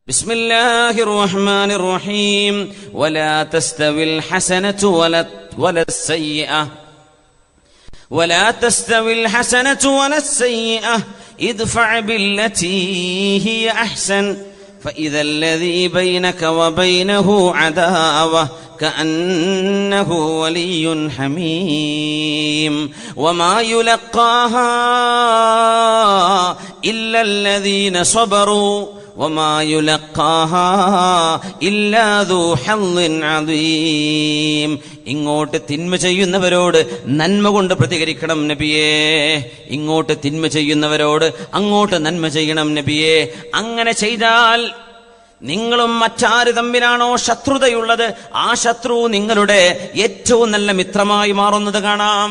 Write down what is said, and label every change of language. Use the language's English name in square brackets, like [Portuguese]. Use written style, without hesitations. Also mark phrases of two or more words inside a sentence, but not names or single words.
[Arabic] بسم الله الرحمن الرحيم ولا تستوي الحسنة ولا السيئة ادفع بالتي هي أحسن فإذا الذي بينك وبينه عداوة كأنه ولي حميم وما يلقاها إلا الذين صبروا وما يلقاها إلا ذو حظ عظيم. [Malayalam] ഇങ്ങോട്ട് തിന്മ ചെയ്യുന്നവരോട് നന്മ കൊണ്ട് പ്രതികരിക്കണം നബിയേ, ഇങ്ങോട്ട് തിന്മ ചെയ്യുന്നവരോട് അങ്ങോട്ട് നന്മ ചെയ്യണം നബിയേ. അങ്ങനെ ചെയ്താൽ നിങ്ങളും മറ്റാര് തമ്മിലാണോ ശത്രുതയുള്ളത് ആ ശത്രു നിങ്ങളുടെ ഏറ്റവും നല്ല മിത്രമായി മാറുന്നത് കാണാം.